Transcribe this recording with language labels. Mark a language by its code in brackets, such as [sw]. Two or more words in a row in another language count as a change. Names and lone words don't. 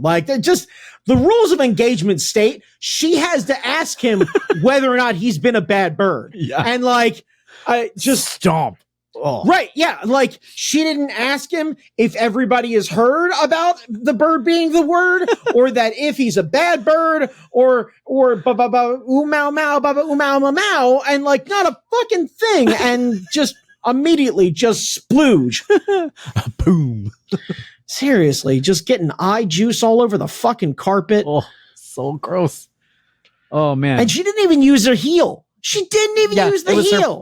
[en] Like the rules of engagement state she has to ask him whether or not he's been a bad bird. Yeah. And like just stomp. Oh. Right, yeah. Like she didn't ask him if everybody has heard about the bird being the word, or that if he's a bad bird, or ba ba ba oo mow mow ba ba oo mow mow mow, and like not a fucking thing, and just immediately just splooge. Boom. Seriously, just getting eye juice all over the fucking carpet. Oh, so gross. Oh man. And she didn't even use her heel. She didn't even use the heel.